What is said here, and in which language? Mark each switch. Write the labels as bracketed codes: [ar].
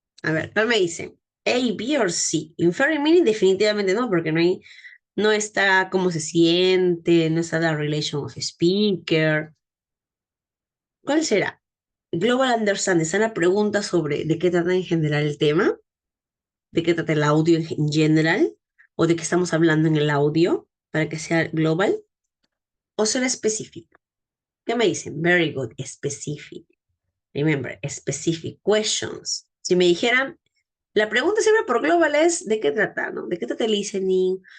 [es] A ver, ¿cuál me dice? A, B o C. [en] Inferring meaning [es] definitivamente no, porque no está cómo se siente, no está la [en] relation of speaker. [es] ¿Cuál será? Global understanding, ¿es una pregunta sobre de qué trata en general el tema? ¿De qué trata el audio en general? ¿O de qué estamos hablando en el audio para que sea global? ¿O será específico? ¿Qué me dicen? [en] Very good, specific. Remember, specific questions. [es] Si me dijeran, la pregunta siempre por global es, ¿de qué trata, no? ¿De qué trata el listening?